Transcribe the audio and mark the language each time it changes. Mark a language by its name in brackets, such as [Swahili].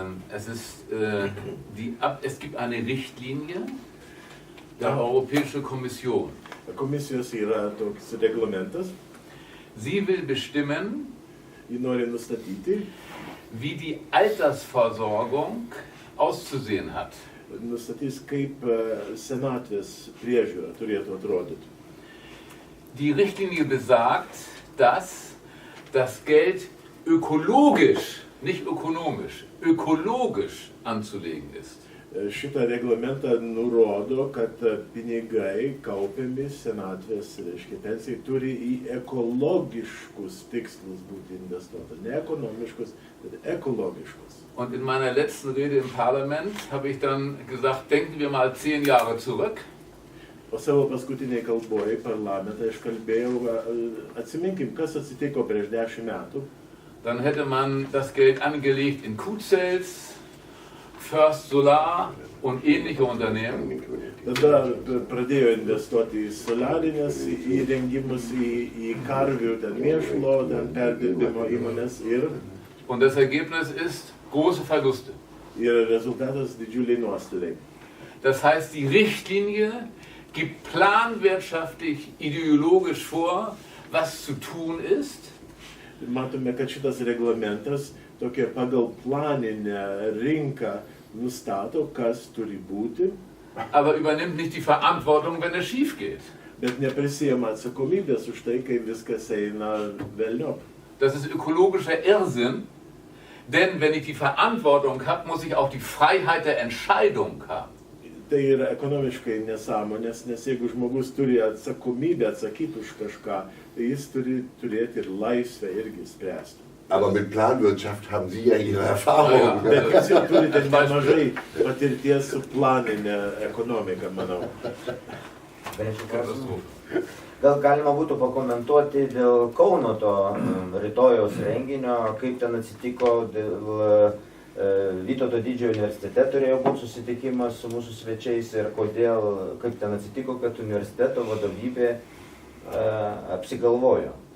[German] Es gibt eine Richtlinie der Europäischen Kommission. [Lithuanian] Komisijos yra toks reglamentas. [German] Sie will bestimmen, [Lithuanian] Ji nori nustatyti, [German] wie die Altersversorgung auszusehen hat. [Lithuanian] Nustatys, kaip senatvės priežiūra turėtų atrodyti. [German] Die Richtlinie besagt, dass das Geld ökologisch, nicht ökonomisch, ökologisch anzulegen ist. [Lithuanian] Šitą reglamentą nurodo, kad pinigai kaupiami senatvės, reiškia, pensijai turi į ekologiškus tikslus būti investuota. Ne ekonomiškus, bet ekologiškus. [German] Und in meiner letzten Rede im Parlament habe ich dann gesagt, denken wir mal 10 Jahre zurück. [Lithuanian] O savo paskutiniai kalboje parlamentą aš kalbėjau, atsiminkim, kas atsitiko prieš 10 metų. [German] Dann hätte man das Geld angelegt in Q-Cells, First Solar und ähnliche Unternehmen. [Lithuanian] Tada pradėjo investuoti į solarinės įrengimus, į karvių, mėšlo, perdirbimo įmonės ir [German] Und das Ergebnis ist große Verluste. [Lithuanian] Rezultatas didžiuliai nuostoliai. [German] Das heißt, die Richtlinie gibt planwirtschaftlich, ideologisch vor, was zu tun ist. [Lithuanian] Matome, kad šitas reglamentas tokia pagal planinę rinką nustato, kas turi būti. [German] Aber übernimmt nicht die Verantwortung, wenn es schief geht. [Lithuanian] Bet neprisijama atsakomybės už tai, kai viskas eina velniop. [German] Das ist ökologischer Irrsinn, denn wenn ich die Verantwortung habe, muss ich auch die Freiheit der Entscheidung haben. [Lithuanian] Tai yra ekonomiškai nesąmonės, nes jeigu žmogus turi atsakomybę atsakyti už kažką, tai jis turi turėti ir laisvę irgi spręsti. [German] Aber mit Planwirtschaft haben Sie ja Ihre Erfahrung. [Lithuanian] Bet jūs jau turite nemažai patirties su planinė ekonomika, manau. Galėčiau klausimą? Gal galima būtų pakomentuoti dėl Kauno to rytojaus renginio, kaip ten atsitiko dėl Vytauto didžiojo universitete turėjo būti susitikimas su mūsų svečiais ir kodėl, kaip ten atsitiko, kad universiteto vadovybė apsigalvojo.